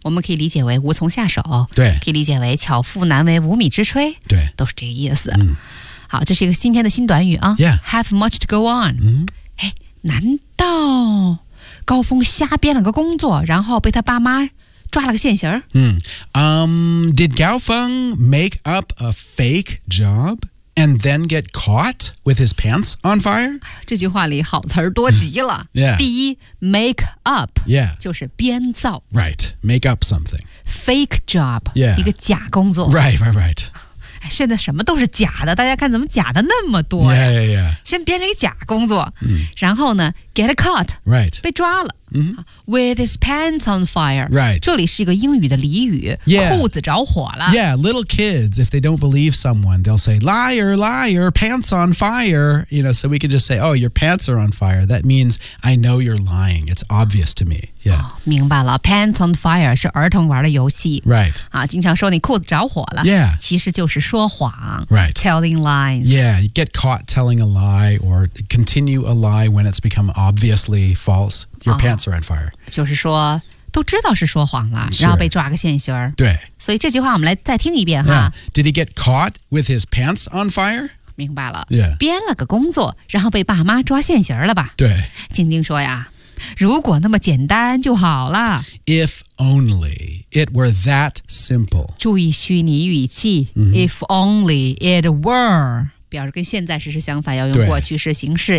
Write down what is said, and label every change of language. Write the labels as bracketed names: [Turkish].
[Chinese] 我们可以理解为无从下手，对，可以理解为巧妇难为无米之炊，对，都是这个意思。嗯、好，这是一个新天的新短语啊。 [English] Yeah. Have much to go on.、 Mm-hmm. [Chinese] 哎，难道高峰瞎编了个工作，然后被他爸妈抓了个现行儿。 [English] Did Gao Feng make up a fake job and then get caught with his pants on fire? [Chinese] 这句话里好词儿多极了。 [English] yeah. [Chinese] 第一 [English] ，make up， yeah， [Chinese] 就是编造。 [English] Right， make up something. Fake job， yeah， [Chinese] 一个假工作。 [English] Right， right， right。 [Chinese] 现在什么都是假的，大家看怎么假的那么多呀？ [English] Yeah, yeah, yeah. [Chinese] 先编了一个假工作，嗯、然后呢 ， [English] get caught， right， [Chinese] 被抓了、 mm-hmm. [English] ，with his pants on fire， right， [Chinese] 这里是一个英语的俚语， [English] yeah. [Chinese] 裤子着火了。 [English] Yeah， little kids if they don't believe someone， they'll say liar， liar， pants on fire， you know， so we can just say， oh， your pants are on fire， that means I know you're lying， it's obvious to me， yeah、 [Chinese] 哦。明白了 ， [English] pants on fire [Chinese] 是儿童玩的游戏， [English] right， [Chinese] 啊，经常说你裤子着火了， [English] yeah， [Chinese] 其实就是说谎 [English] right. Telling lies. Yeah, you get caught telling a lie or continue a lie when it's become obviously false. Your、oh, pants are on fire. [Chinese] 就是说都知道是说谎了、 [English] sure. [Chinese] 然后被抓个现行。对。所以这句话我们来再听一遍、 [English] yeah. 哈。 Did he get caught with his pants on fire? [Chinese] 明白了。 [English] Yeah. [Chinese] 编了个工作然后被爸妈抓现行了吧。对。静静说呀。如果那么简单就好了。 [English] If only it were that simple. [Chinese] 注意虚拟语气、 [English] mm-hmm. If only it were. [Chinese] 表示跟现在时是相反，要用过去式形式。